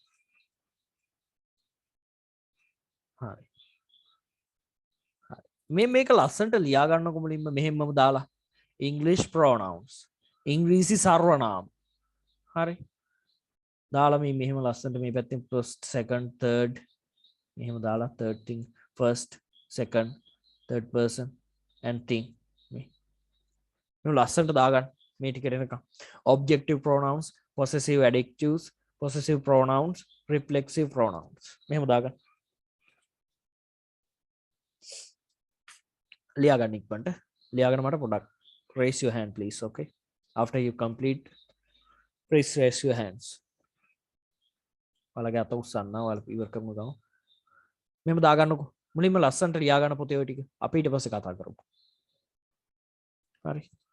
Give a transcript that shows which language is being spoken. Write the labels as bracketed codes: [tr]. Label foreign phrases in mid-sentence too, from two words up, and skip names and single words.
[si] හරි. හරි. මේක ලස්සනට ලියා ගන්නකො මුලින්ම මෙහෙමම දාලා [en] English pronouns. [si] ඉංග්‍රීසි සර්වනාම. හරි. දාලා මේ මෙහෙම ලස්සනට මේ පැත්තෙන් [en] first second third [si] මෙහෙම දාලා [en] third thing first second third person and thing [si] මේ ලස්සනට දාගන්න මේ ටික එනකම් [en] objective pronouns possessive adjectives possessive pronouns reflexive pronouns [si] මෙහෙම දාගන්න ලියාගන්න ඉක්මනට ලියාගෙන මට පොඩක් [en] raise your hand please okay after you complete please raise your hands [si] ඔයාලගේ අත උස්සන්න ඔයාලා ඉවර කරමු ගමු මෙහෙම දාගන්නකෝ මුලින්ම ලස්සනට ලියාගන්න පොතේ ඔය ටික අපි ඊට පස්සේ කතා කරමු හරි